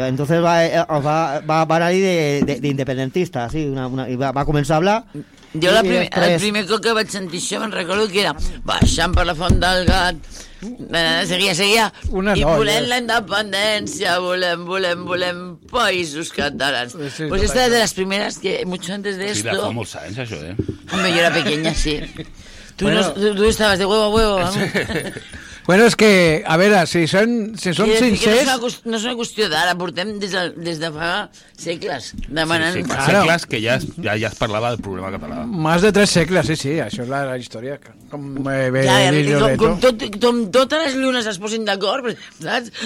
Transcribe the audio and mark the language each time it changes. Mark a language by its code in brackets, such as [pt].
[ca] Entonces va anar-hi d'independentista, sí, i va començar a hablar. Jo el primer cop que vaig sentir això me'n recordo que era baixant per la Font del Gat, seguia, una i noia. Volem la independència, volem països catalans. [es] Sí, pues esta de las primeras que mucho antes de esto... [ca] Sí, de fa molts anys, això, [es] Hombre, yo era pequeña, sí. Tú, bueno, no, tú estabas de huevo a huevo, ¿no? [ca] Bueno, és que, a veure, si són, si són sincers... No és una qüestió d'ara, portem des de fa segles demanant... Sí, sí, segles, claro. Que ja es parlava del problema català. Más de 3 segles, sí, sí, això és la història. Com, com totes les llunes es posin d'acord, saps?